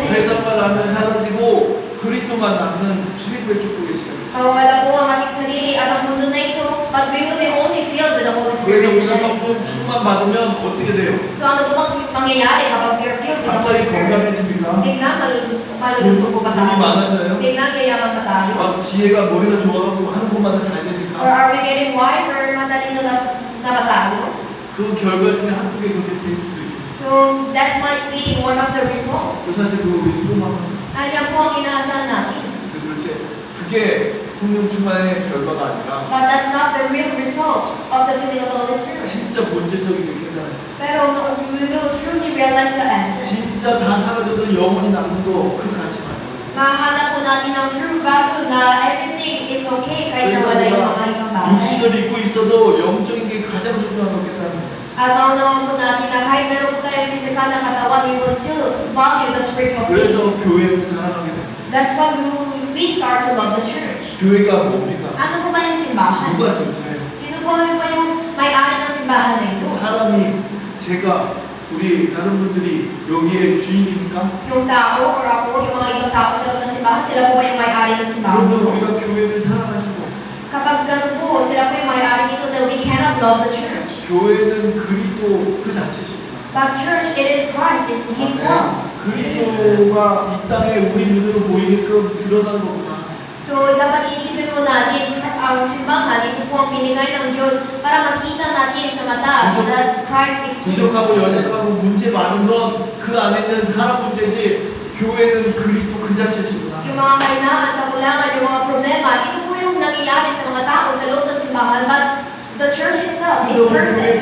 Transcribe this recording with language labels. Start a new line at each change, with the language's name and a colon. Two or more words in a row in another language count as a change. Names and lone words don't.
Korean: 회당만 나면 사라지고 그리스도만 남는 최고의 축복의 시간입니다.
Filipino: Wala po ang ating sarili at ang mundo na ito,
English: but we will be only filled with the Holy
Korean: 그래서
English: Spirit
Korean: 우리가
English: today.
Korean: 성령 충만 받으면 어떻게 돼요?
Filipino: So ano po ang mangyayari kapag
English: we are filled with the Holy
Korean: 갑자기
English: Spirit?
Korean: 건강해집니까?
Filipino: Biglang malulusog po ba
Korean: 돈이
Filipino: tayo?
Korean: 많아져요?
Filipino: Biglang yayaman ba tayo?
Korean: 막 지혜가 머리가 좋아가지고 하는 것마다 잘
English: Or
Korean: 됩니까?
English: are we getting wise or
Filipino: matalino na ba tayo?
Korean: 그 결과 중에 한두 개 그렇게 될 수도 있고
English: So that might be one of the results.
Korean: 그 사실 그거 우리 수고하면
Filipino: Yan po ang inaasahan natin.
Korean: 도대체 그게 성령 충만의 결과가 아니라
English: But that's not the real result of the filling of the Holy Spirit.
Korean: 진짜 본질적인 게 깨달아져
English: Pero we will truly realize the essence.
Korean: 진짜 다 사라져도 영원히 남는 거 그 가치 말고
Filipino: Mahanap po natin ang
English: true value
Filipino: na
English: everything is okay
Filipino: kahit na wala yung mga ibang bagay.
Korean: 육신을 입고 있어도 영적인 게 가장 소중한 거 깨달는 거지
Filipino: At naunawan po natin na kahit meron po tayong physical na katawan,
English: we will still value the spiritual things.
Korean: 그래서 교회를 사랑하게 됩니다
English: That's why we start to love the church.
Korean: 교회가 뭡니까?
Filipino: Ano po ba yung simbahan?
Korean: 누가 주체예요?
Filipino: Sino po yung may-ari ng simbahan na ito?
Korean: 사람이 제가 우리 다른 분들이 여기에 주인입니까?
Filipino: Yung tao or ako, yung mga ibang tao sa loob ng simbahan, sila po ba yung may-ari ng simbahan?
Korean: 그러면 우리가 교회를 사랑할 수가 없어요
Filipino: Kapag ganun po, sila po yung may-ari nito
English: that we cannot love the church.
Korean: 교회는 그리스도 그 자체십니다
English: But church, it is Christ in Himself.
Korean: 그리스도가 이 땅에 우리 눈으로 보이게끔 드러난 거구나
Filipino: So, dapat iisipin mo natin, ang simbahan, ito po ang binigay ng Diyos para makita natin sa mata
English: that Christ exists.
Korean: 부족하고 연약하고 문제 많은 건 그 안에 있는 사람 문제지 교회는 그리스도 그 자체시구나
Filipino: Yung mga kailangan, kakulangan, yung mga problema, ito po yung nangyayari sa mga tao sa loob ng simbahan,
English: but the church itself is
Korean: 그래서 우리
English: perfect.